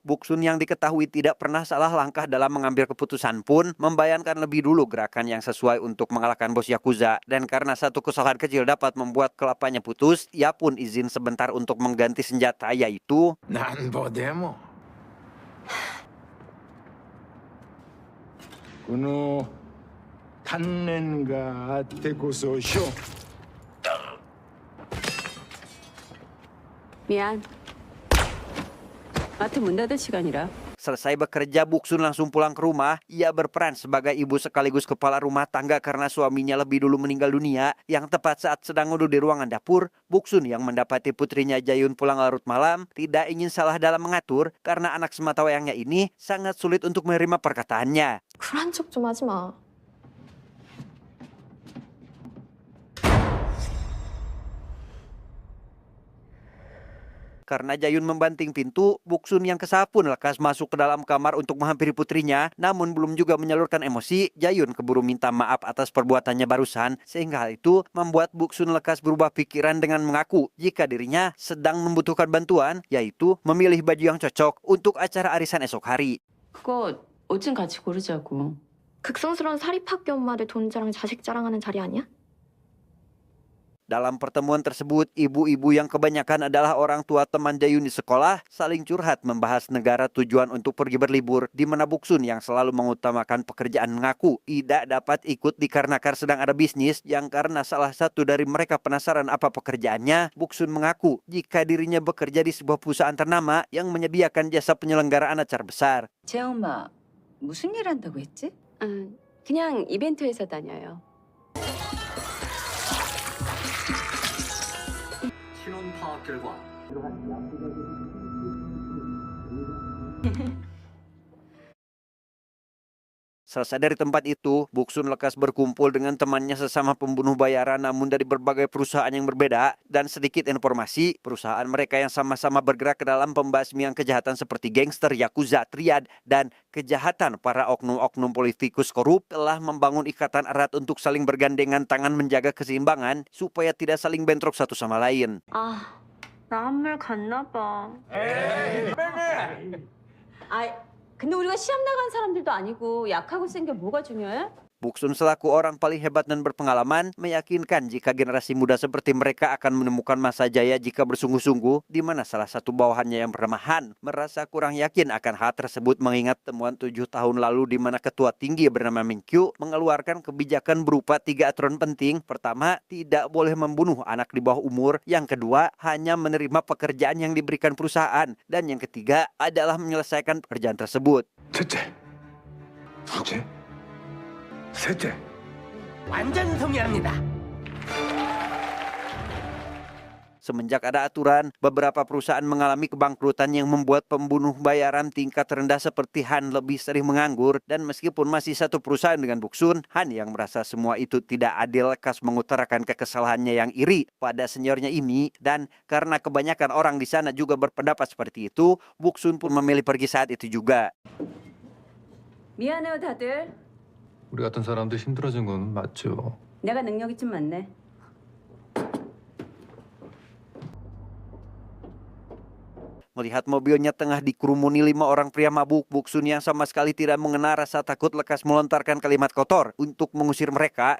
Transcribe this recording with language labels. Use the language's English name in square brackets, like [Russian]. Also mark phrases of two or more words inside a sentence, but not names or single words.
[Indonesian] Buksun yang diketahui tidak pernah salah langkah dalam mengambil keputusan pun membayangkan lebih dulu gerakan yang sesuai untuk mengalahkan bos Yakuza. Dan karena satu kesalahan kecil dapat membuat kelapanya putus, ia pun izin sebentar untuk mengganti senjata, yaitu 난보데모. 그노 탄넨가 아테고소쇼. [Korean] 미안. 마트 문 닫을 시간이라. [Indonesian] Selesai bekerja, Buksun langsung pulang ke rumah. Ia berperan sebagai ibu sekaligus kepala rumah tangga karena suaminya lebih dulu meninggal dunia. Yang tepat saat sedang duduk di ruangan dapur, Buksun yang mendapati putrinya Jayun pulang larut malam tidak ingin salah dalam mengatur karena anak sematawayangnya ini sangat sulit untuk menerima perkataannya. [Korean] 쿨한 척 좀 하지 마. [Indonesian] Karena Jayun membanting pintu, Buksun yang kesal pun lekas masuk ke dalam kamar untuk menghampiri putrinya. Namun belum juga menyalurkan emosi, Jayun keburu minta maaf atas perbuatannya barusan. Sehingga hal itu membuat Buksun lekas berubah pikiran dengan mengaku jika dirinya sedang membutuhkan bantuan, yaitu memilih baju yang cocok untuk acara arisan esok hari. [Korean] 그거 옷 좀 같이 고르자고. 극성스러운 사립학교 엄마들 돈 자랑 자식 자랑하는 자리 아니야? [Indonesian] Dalam pertemuan tersebut, ibu-ibu yang kebanyakan adalah orang tua teman Jayun di sekolah saling curhat membahas negara tujuan untuk pergi berlibur, di mana Buksun yang selalu mengutamakan pekerjaan mengaku tidak dapat ikut dikarenakan sedang ada bisnis yang karena salah satu dari mereka penasaran apa pekerjaannya. Buksun mengaku jika dirinya bekerja di sebuah perusahaan ternama yang menyediakan jasa penyelenggaraan acara besar. [Korean] 제 엄마 무슨 일 한다고 했지? 그냥 이벤트 회사 다녀요. 신원 파악 결과 [Indonesian] Selesai dari tempat itu, Buksun lekas berkumpul dengan temannya sesama pembunuh bayaran namun dari berbagai perusahaan yang berbeda. Dan sedikit informasi, perusahaan mereka yang sama-sama bergerak ke dalam pembasmian kejahatan seperti gangster, yakuza, triad, dan kejahatan para oknum-oknum politikus korup telah membangun ikatan erat untuk saling bergandengan tangan menjaga keseimbangan supaya tidak saling bentrok satu sama lain. [Korean] 아, 나 한물 갔나 봐. 근데 우리가 시험 나간 사람들도 아니고 약하고 센 게 뭐가 중요해? [Indonesian] Buksun selaku orang paling hebat dan berpengalaman meyakinkan jika generasi muda seperti mereka akan menemukan masa jaya jika bersungguh-sungguh, di mana salah satu bawahannya yang bernama Han merasa kurang yakin akan hal tersebut mengingat temuan 7 tahun lalu di mana ketua tinggi bernama Minkyu mengeluarkan kebijakan berupa 3 aturan penting. Pertama, tidak boleh membunuh anak di bawah umur. Yang kedua, hanya menerima pekerjaan yang diberikan perusahaan. Dan yang ketiga adalah menyelesaikan pekerjaan tersebut. [Korean] 첫째, 둘째, 셋째. 완전 동의합니다. [Indonesian] Semenjak ada aturan, beberapa perusahaan mengalami kebangkrutan yang membuat pembunuh bayaran tingkat rendah seperti Han lebih sering menganggur. Dan meskipun masih satu perusahaan dengan Buksun, Han yang merasa semua itu tidak adil lekas mengutarakan kekesalannya yang iri pada seniornya ini. Dan karena kebanyakan orang di sana juga berpendapat seperti itu, Buksun pun memilih pergi saat itu juga. [Korean] 미안해요 다들. 우리 같은 사람들 힘들어진 건 맞죠. 내가 능력이 좀 많네. [Indonesian] Melihat mobilnya tengah dikerumuni 5 orang pria mabuk, Buksun yang sama sekali tidak mengenal rasa takut lekas melontarkan kalimat kotor untuk mengusir mereka.